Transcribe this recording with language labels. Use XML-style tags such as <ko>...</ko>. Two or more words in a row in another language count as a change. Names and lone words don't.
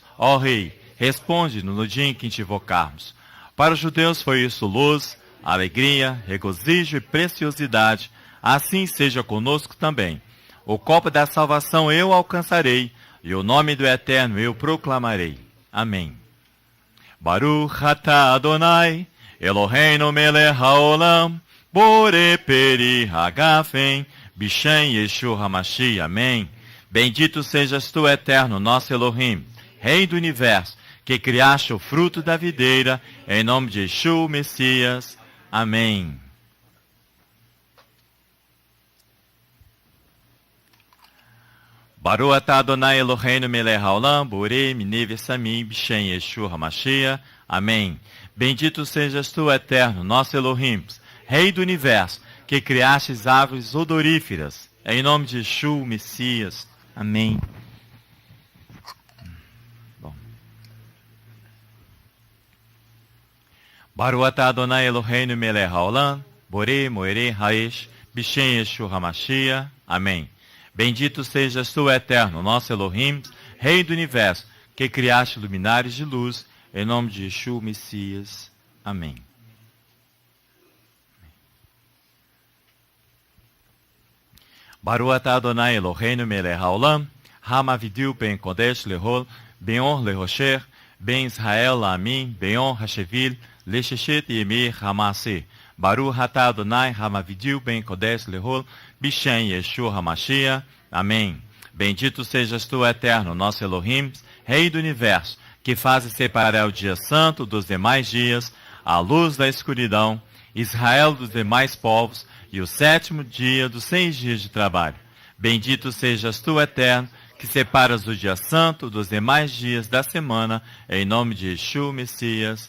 <pt>Ó Rei, responde-nos no dia em que te invocarmos. Para os judeus foi isso luz, alegria, regozijo e preciosidade. Assim seja conosco também. O copo da salvação eu alcançarei, e o nome do Eterno eu proclamarei. Amém.</pt> <he>ברוך אתה אדני, אלהינו מלך העולם, בורא פרי הגפן, בשם ישוע המשיח.</he> <pt>Amém. Bendito sejas tu, Eterno, nosso Elohim, Rei do Universo, que criaste o fruto da videira, em nome de Yeshua, Messias. Amém.</pt> <he>ברוך אתה אדני אלהינו מלך העולם, בורא מיני בשמים, בשם ישוע המשיח.</he> <pt>Amém. Bendito sejas tu, Eterno, nosso Elohim, Rei do Universo, que criaste as árvores odoríferas, em nome de Yeshua, Messias. Amém. Bom.</pt> <he>ברוך אתה אדני אלהינו מלך העולם, בורא מאורי האש, בשם ישוע המשיח.</he> <pt>Amém. Bendito sejas tu, Eterno, nosso Elohim, Rei do Universo, que criaste luminares de luz, em nome de Yeshua, Messias. Amém.</pt> <he>ברוך אתה אדני אלהינו מלך העולם, המבדיל בין קדש לחול, בין אור לחשך, בין ישראל לעמים, בין השביעי, לששת ימי המעשה. ברוך אתה אדני המבדיל בין קדש לחול, בשם ישוע המשיח.</he> <pt>Amém. Bendito sejas tu, Eterno, nosso Elohim, Rei do Universo, que fazes separar o dia santo dos demais dias, a luz da escuridão, Israel dos demais povos, e o sétimo dia dos 6 dias de trabalho. Bendito sejas tu, Eterno, que separas o dia santo dos demais dias da semana, em nome de Yeshua, Messias.</pt>